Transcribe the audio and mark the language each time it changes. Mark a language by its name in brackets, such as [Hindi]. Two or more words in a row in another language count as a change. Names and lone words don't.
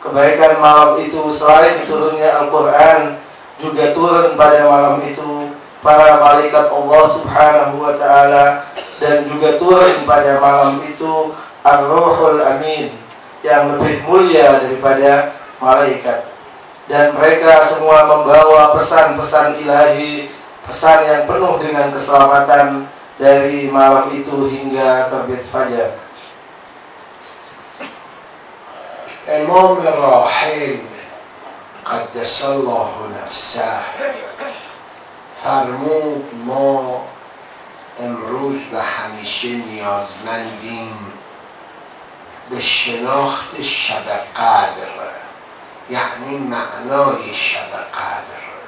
[Indonesian] kebaikan malam itu selain turunnya Al-Quran, juga turun pada malam itu para malaikat Allah [Arabic] سبحانه وتعالى, [Indonesian] dan juga turun pada malam itu Ar-Ruhul Amin yang lebih mulia daripada malaikat. Dan mereka semua membawa pesan-pesan ilahi, pesan yang penuh dengan keselamatan dari malam itu hingga terbit fajar. [Persian] امام راحل [Arabic] قدس الله نفسه [Persian] فرمود ما امروز به همیشه نیازمندیم به شناخت شب قدر، یعنی معنای شب قدر،